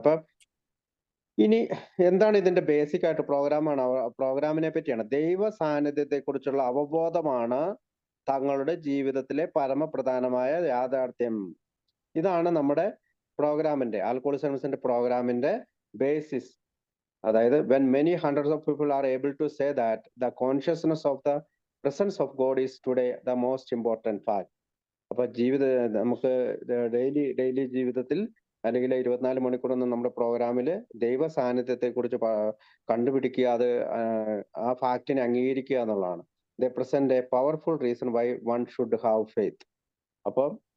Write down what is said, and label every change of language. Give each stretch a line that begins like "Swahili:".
Malayalam: അപ്പൊ ഇനി എന്താണ് ഇതിന്റെ ബേസിക് ആയിട്ട് പ്രോഗ്രാമിനെ പറ്റിയാണ്. ദൈവ സാന്നിധ്യത്തെ കുറിച്ചുള്ള അവബോധമാണ് തങ്ങളുടെ ജീവിതത്തിലെ പരമപ്രധാനമായ യാഥാർത്ഥ്യം. ഇതാണ് നമ്മുടെ പ്രോഗ്രാമിന്റെ, ആൽക്കോളിസംസിന്റെ പ്രോഗ്രാമിന്റെ ബേസിസ്.
English: അതായത് when many hundreds of people are able to say that the consciousness of the presence of God is today the most important fact.
Malayalam: അപ്പൊ നമുക്ക് ഡെയിലി ജീവിതത്തിൽ അല്ലെങ്കിൽ 24 മണിക്കൂറൊന്നും നമ്മുടെ പ്രോഗ്രാമിൽ ദൈവ സാന്നിധ്യത്തെ കുറിച്ച് കണ്ടുപിടിക്കുക, അത് ആ ഫാക്റ്റിനെ അംഗീകരിക്കുക എന്നുള്ളതാണ്.
English: They present a powerful reason why one should have faith.
Malayalam: അപ്പോൾ